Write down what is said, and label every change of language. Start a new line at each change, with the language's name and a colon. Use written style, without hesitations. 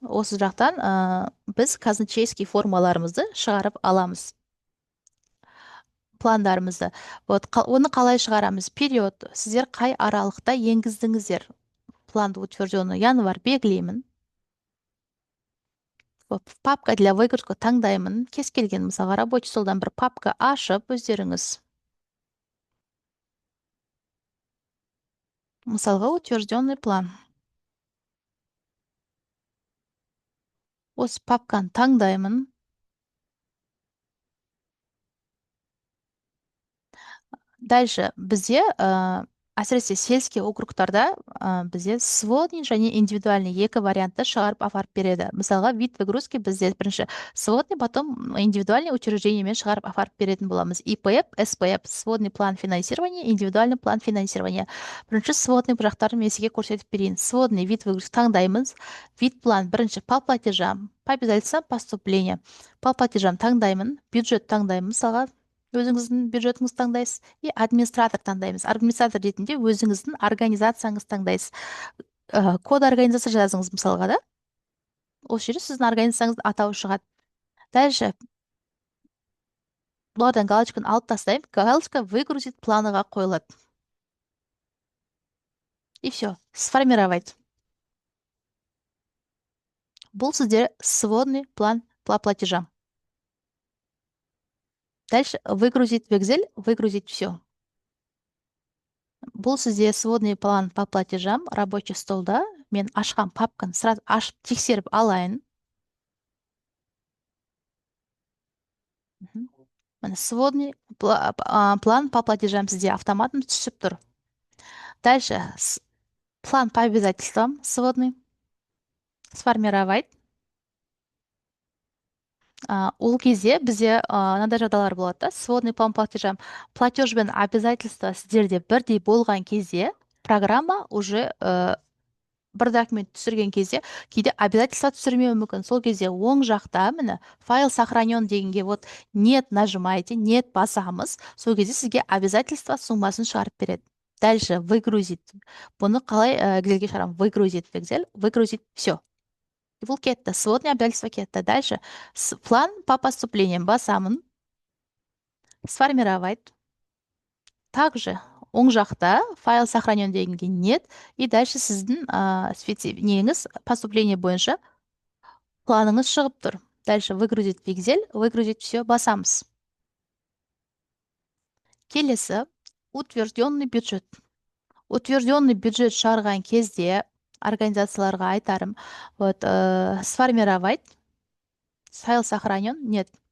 Kazakh: Осы жақтан біз казначейский формаларымызды шығарып аламыз. Пландарымызды. Вот оны қалай шығарамыз? Период. Сіздер қай аралықта енгіздіңіздер? Планды утвержденный январь белгілеймін.
Russian: Папка для выгрузка
Kazakh: таңдаймын. Кез келген мысалға рабочий столдан бір папка ашып өздеріңіз. Мысалға утвержденный план. Осы папканы таңдаймын. Дальше бізде әсіресе сельский округтарда бізде сводный және индивидуальный екі вариантты шығарып апарып береді. Мысалға, вид выгрузки бізде бірінші сводный, потом индивидуальный учреждениемен шығарып апарып беретін боламыз.
Russian: ИПФ, СПФ, сводный план финансирования, индивидуальный план финансирования.
Kazakh: Бірінші сводный жақтарын мен сізге көрсетіп берейін.
Russian: Сводный вид выгрузки
Kazakh: таңдаймыз.
Russian: Вид план
Kazakh: бірінші
Russian: по платежам, по обязательствам поступления. По платежам
Kazakh: таңдаймын,
Russian: бюджет таңдаймын.
Kazakh: Мысалға, өзіңіздің бюджетіңіз таңдайсыз, и администратор таңдаймыз. Администратор ретінде өзіңіздің организацияңыз таңдайсыз. Код организация жазыңыз мысалға, да? Осы жерде сіздің организацияңыздың атауы шығады.
Russian: Дальше
Kazakh: бұлардан галочканы алып тастаймын. Галочка выгрузить планыға қойылады.
Russian: И все, сформировать.
Kazakh: Бұл сізде сводный план по платежам.
Russian: Дальше выгрузить вексель, выгрузить все.
Kazakh: Бұл сізде сводный план по платежам рабочий столда. Мен ашқан папканы
Russian: сразу
Kazakh: ашып тексеріп алайын. Міне сводный план по платежам сізде автоматом түсіп тұр.
Russian: Дальше план по обязательствам сводный. Сформировать.
Kazakh: Ол кезде бізде мынандай жағдайлар болады да, сводный план по платежам. Платеж бен обязательства сіздерде бірдей болған кезде программа
Russian: уже
Kazakh: бір документ түсірген кезде кейде обязательства түсірмеуі мүмкін. Сол кезде оң жақта міне файл сохранен дегенге
Russian: вот нет нажимаете,
Kazakh: нет басамыз. Сол кезде сізге обязательства суммасын шығарып береді.
Russian: Дальше выгрузить.
Kazakh: Бұны қалай Excelге шығарамын?
Russian: Выгрузить Excel, выгрузить все.
Kazakh: Бұл кетті, сводный обязательства кетті.
Russian: Дальше
Kazakh: план по поступлениям басамын.
Russian: Сформировать. Также
Kazakh: оң жақта файл сохранен дегенге нет.
Russian: И дальше
Kazakh: сіздің неңіз поступление бойынша планыңыз шығып тұр.
Russian: Дальше выгрузить Excel, выгрузить все
Kazakh: басамыз. Келесі утвержденный бюджет. Утвержденный бюджет шығарған кезде организацияларға айтарым,
Russian: вот сформировать, файл сохранен, нет.